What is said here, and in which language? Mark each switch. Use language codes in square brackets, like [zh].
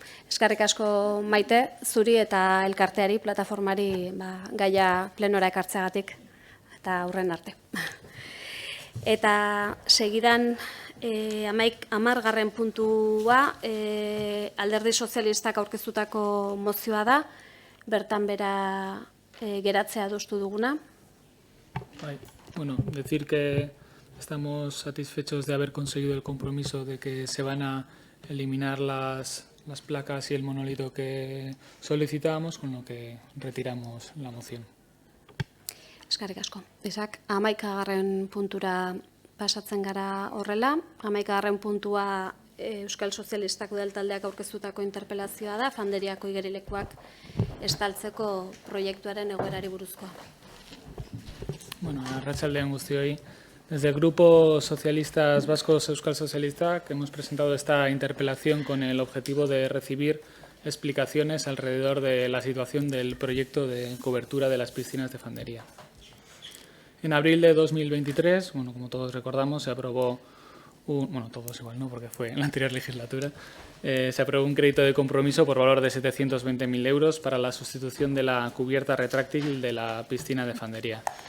[eu] Eskerrik asko Maite, zuri eta elkarteari, plataformari gaia plenora ekartzeagatik, eta aurren arte. Eta segidan, 10. puntua, Alderdi Sozialistak aurkeztutako mozioa da, bertan bera geratzea adostu duguna. [es] Bueno, decir que estamos satisfechos de haber conseguido el compromiso de que se van a eliminar las placas y el monolito que solicitábamos, con lo que retiramos la moción. [eu] Eskerrik asko. Ezak, 11. puntura pasatzen gara horrela. 11. puntua Euskal Sozialistak udaltaldeak aurkeztutako interpelazioa da, Fanderiako igerilekuak estaltzeko proiektuaren egoerari buruzkoa. Bueno, arratsaldean guztioi. [es] Desde el Grupo Socialistas Vascos Euskal Socialistak hemos presentado esta interpelación con el objetivo de recibir explicaciones alrededor de la situación del proyecto de cobertura de las piscinas de Fandería. En abril de 2023, bueno, como todos recordamos, se aprobó todos igual no, porque fue en la anterior legislatura, se aprobó un crédito de compromiso por valor de 720.000 euros para la sustitución de la cubierta retráctil de la piscina de Fandería.